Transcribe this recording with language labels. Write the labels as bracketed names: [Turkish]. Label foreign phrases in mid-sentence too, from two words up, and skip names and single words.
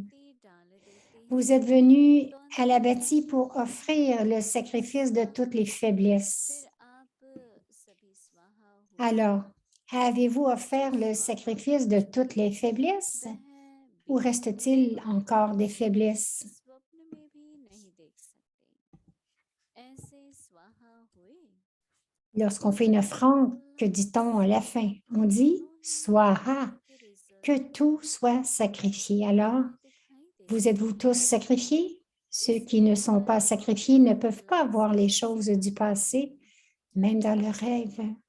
[French] Vous êtes venu à la bâtie pour offrir le sacrifice de toutes les faiblesses. Alors, Avez-vous offert le sacrifice de toutes les faiblesses ou reste-t-il encore des faiblesses? [Hindi] स्वप्न में भी नहीं देख सकते ऐसे स्वाहा हुए [French] Lorsqu'on fait une offrande, que dit-on à la fin? On dit « Swaha », que tout soit sacrifié. Alors, vous êtes-vous tous sacrifiés? Ceux qui ne sont pas sacrifiés ne peuvent pas voir les choses du passé, même dans leurs rêves.